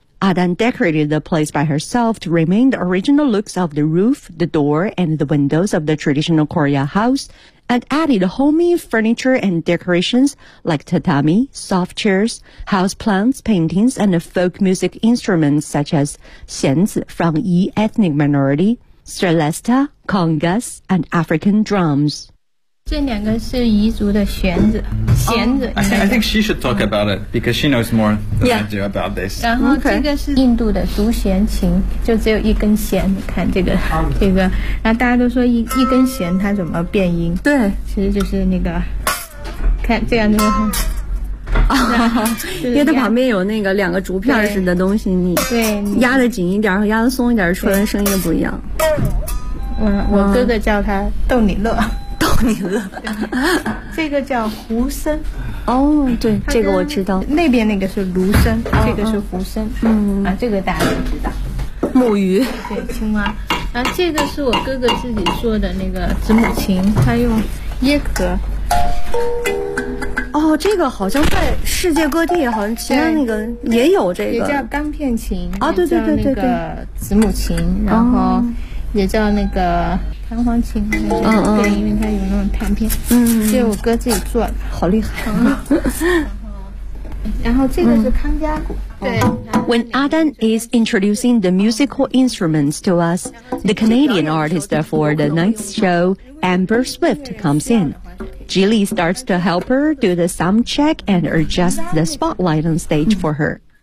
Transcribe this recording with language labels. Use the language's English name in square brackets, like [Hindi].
[English] Adan decorated the place by herself to remain the original looks of the roof, the door, and the windows of the traditional Korea house and added homey furniture and decorations like tatami, soft chairs, house plants, paintings, and folk music instruments such as xianzi from Yi ethnic minority, celesta, congas, and African drums. I think she should talk about it because she knows more than I do about this. [Chinese] 然后这个是印度的独弦琴，就只有一根弦。你看这个，然后大家都说一根弦它怎么变音？对，其实就是那个，看这样子。啊，因为它旁边有那个两个竹片似的东西，你压得紧一点和压得松一点，出来声音不一样。嗯，我哥哥叫他逗你乐。逗你乐，这个叫胡声。哦，对，这个我知道。那边那个是芦声，这个是胡声。嗯啊，这个大家都知道。木鱼，对，青蛙。啊，这个是我哥哥自己做的那个子母琴，他用椰壳。哦，这个好像在世界各地，好像其他那个也有这个，也叫钢片琴。啊，对对对对对，子母琴，然后也叫那个。弹簧琴，对，因为它有那种弹片，这是我哥自己做的，好厉害。然后这个是康佳鼓。对， [English] When Adan is introducing the musical instruments to us, the Canadian artist for the night's show, Amber Swift, comes in. Jili starts to help her do the sound check and adjust the spotlight on stage for her.